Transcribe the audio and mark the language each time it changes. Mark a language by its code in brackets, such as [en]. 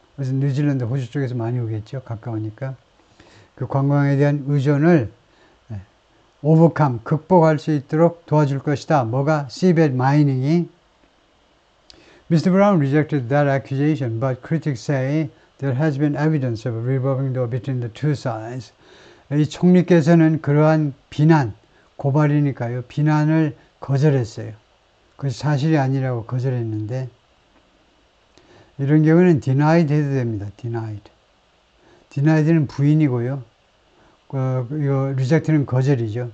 [ko] 그래서 뉴질랜드, 호주 쪽에서 많이 오겠죠. 가까우니까. 그 관광에 대한 의존을 overcome, 극복할 수 있도록 도와줄 것이다. 뭐가? seabed mining이. Mr. [en] Brown rejected that accusation, but critics say there has been evidence of a revolving door between the two sides. [ko] 이 총리께서는 그러한 비난, 고발이니까요. 비난을 거절했어요. 그것이 사실이 아니라고 거절했는데 이런 경우는 denied 해도 됩니다. denied. denied는 부인이고요. 이거 reject는 거절이죠.